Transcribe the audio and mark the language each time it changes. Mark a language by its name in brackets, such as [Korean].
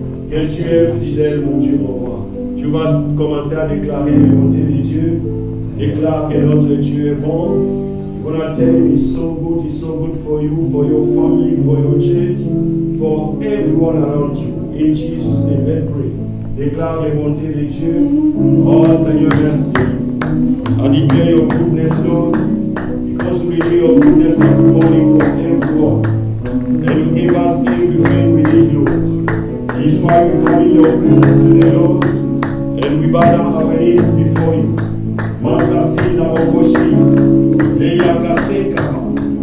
[French] Que tu es fidèle, mon Dieu, mon roi. Tu vas commencer à déclarer les bontés de Dieu. Déclare que notre Dieu est bon. [English] You're going to tell him he's so good for you, for your family, for your church, for everyone around you. In Jesus' name, let's pray. [French] Déclare les bontés de Dieu. Oh, Seigneur, merci. [English] I declare your goodness, Lord. Because we hear your goodness every morning from everyone. And you give us everything we need, Lord. It's why we come in your presence today, Lord. And we bow down our knees before you. Makasi na mokoshi. Leya kase kama.